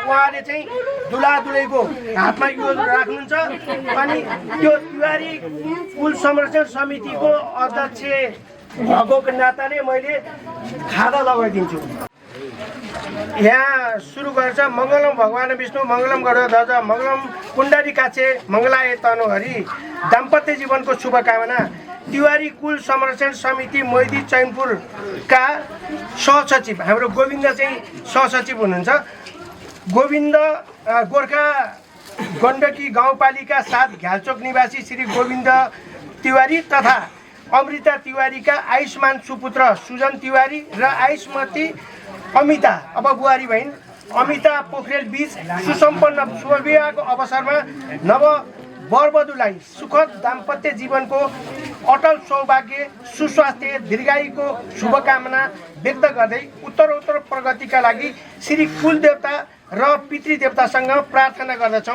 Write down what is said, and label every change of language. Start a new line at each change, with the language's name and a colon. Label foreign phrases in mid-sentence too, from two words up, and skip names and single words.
Nepali: उहाँले चाहिँ दुलादुलैको हातमा यो राख्नुहुन्छ अनि त्यो तिवारी कुल संरक्षण समितिको अध्यक्ष भएको नाताले मैले खादा लगाइदिन्छु। यहाँ सुरु गर्छ
Sanskrit: मङ्गलम भगवान विष्णु मङ्गलम गरुड ध्वज मङ्गलम कुण्डली काछे मङ्गलाय तनुहरि
Nepali: दाम्पत्य जीवनको शुभकामना। तिवारी कुल संरक्षण समिति मैदी चैनपुरका सहसचिव हाम्रो गोविन्द चाहिँ सहसचिव हुनुहुन्छ। गोविन्द गोर्खा गण्डकी गाउँपालिका 7 घ्यालचोक निवासी श्री गोविन्द तिवारी तथा अमृता तिवारीका आयुष्मान सुपुत्र सुजन तिवारी र आयुष्मती अमिता अब बुहारी भइन् अमिता पोखरेल बीच सुसम्पन्न शुभविवाहको अवसरमा नव वरवधुलाई सुखद दाम्पत्य जीवनको अटल सौभाग्य सुस्वास्थ्य दीर्घायुको शुभकामना व्यक्त गर्दै उत्तरोत्तर प्रगतिका लागि श्री कुलदेवता र पितृदेवतासँग प्रार्थना गर्दछौँ।